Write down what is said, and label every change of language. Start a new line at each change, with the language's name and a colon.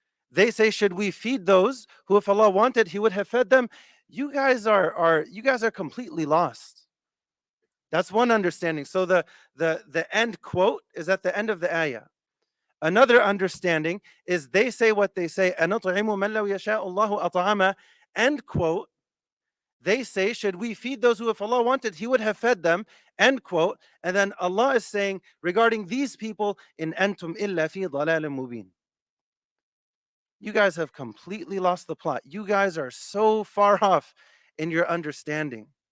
English: They say, should we feed those who, if Allah wanted, He would have fed them? You guys are completely lost. That's one understanding. So the end quote is at the end of the ayah. Another understanding is they say what they say.
Arabic: أَنُطْعِمُ مَنْ لَوْ يَشَاءُ اللَّهُ أَطْعَمَ.
English: End quote. They say, should we feed those who, if Allah wanted, He would have fed them? End quote. And then Allah is saying regarding these people,
Arabic: in antum illa fi dalalin mubin.
English: You guys have completely lost the plot. You guys are so far off in your understanding.